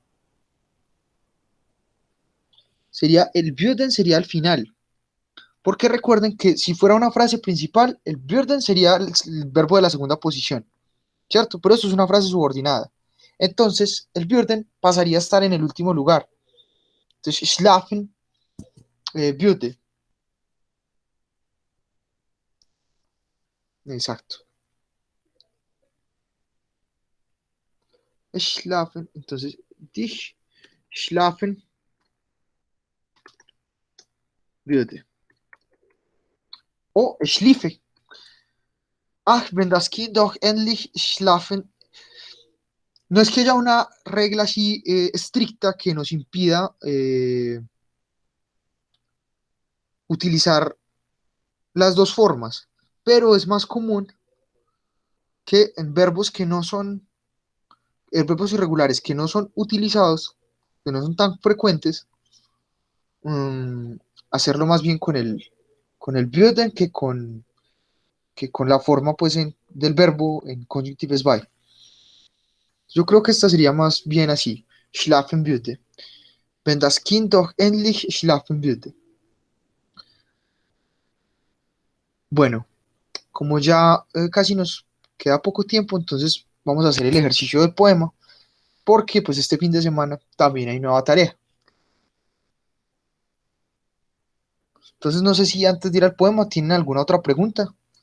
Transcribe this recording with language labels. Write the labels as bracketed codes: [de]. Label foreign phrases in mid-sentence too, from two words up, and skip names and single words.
[es] El würden sería al final. Porque recuerden que si fuera una frase principal, el würden sería el verbo de la segunda posición, ¿cierto? Pero esto es una frase subordinada. Entonces, el würden pasaría a estar en el último lugar. Entonces, [de] schlafen, würde. [es] Exacto. [de] Schlafen, entonces, dich schlafen würde. O schliefe. Ach, wenn das Kind doch endlich schlafen. [es] No es que haya una regla así estricta que nos impida utilizar las dos formas, pero es más común que en verbos que no son, en verbos irregulares que no son utilizados, que no son tan frecuentes, mm, hacerlo más bien con el würden que con la forma pues del verbo en conjunctives by. Yo creo que esta sería más bien así, [de] schlafen würde. Wenn das Kind doch endlich schlafen würde. [es] Bueno, como ya casi nos queda poco tiempo, entonces vamos a hacer el ejercicio del poema, porque pues este fin de semana también hay nueva tarea. Entonces no sé si antes de ir al poema tienen alguna otra pregunta.